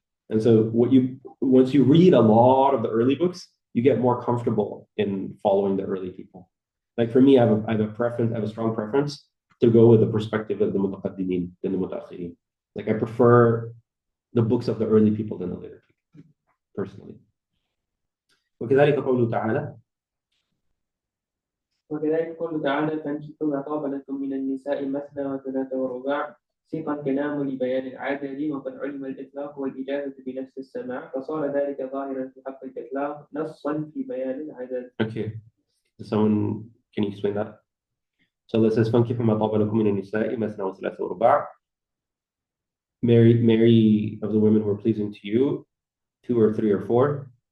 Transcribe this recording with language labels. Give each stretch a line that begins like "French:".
English: And so once you read a lot of the early books, you get more comfortable in following the early people. Like for me, I have a strong preference to go with the perspective of the mutaqaddimin than the mutaakhirin. Like I prefer the books of the early people than the later people, personally.
Arabic: وكذلك قوله تعالى وكذلك قوله تعالى فانكحوا ما طاب لكم من النساء مثنى وثلاث ورباع سيق الكلام لبيان العدد وقد علم الإطلاق والإجازة بنفس السماع فصار ذلك ظاهرا في حق الإطلاق نصا في بيان العدد.
English: Okay. Someone, can you explain that? So this says,
Arabic: فَانْكِحُوا مَا طَابَ لَكُم مِّنَ النِّسَاءِ مَثْنَى وَثُلَاثَ وَرُبَاعَ.
English: Marry of the women who are pleasing to you, 2 or 3 or 4.